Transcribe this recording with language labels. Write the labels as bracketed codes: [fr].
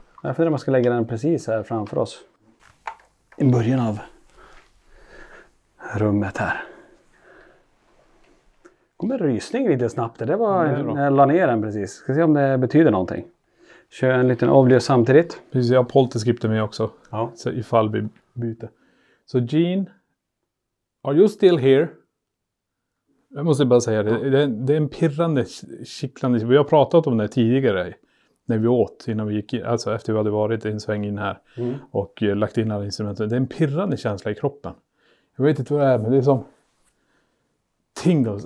[sv] Jag funderar om man ska lägga den precis här framför oss. I början av rummet här. Kommer rysning lite snabbt. Det var när jag la ner den precis. Ska se om det betyder någonting. Kör en liten avljus samtidigt. Precis, jag har polterskripten med också. Ja. Så ifall vi byter. [en] Så Gene, are you still here? [sv] Jag måste bara säga det är en pirrande, kittlande. Vi har pratat om det tidigare. När vi åt, innan vi gick in, alltså efter vi hade varit en sväng in här. Och lagt in alla instrumenten. Det är en pirrande känsla i kroppen. Jag vet inte vad det är, men det är som tingles.